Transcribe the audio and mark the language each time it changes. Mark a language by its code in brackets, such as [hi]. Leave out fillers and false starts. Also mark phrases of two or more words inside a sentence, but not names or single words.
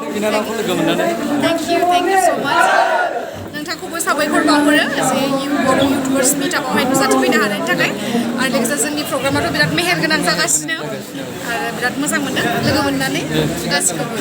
[brx] बिनानावखौ लोगो मोननानै [en] Thank you so much. [brx] नोंथांखौबो साबायखर बावहरो जे बर' [en] YouTubers meetupआवहाय [brx] नुजाथिफैनो हानायनि थाखाय आरो लोगोसे जोंनि प्रग्रामाथ' बिराद मेहेर गोनां जागासिनो आरो बिराद मोजां मोनदों लोगो मोननानै गासिखौबो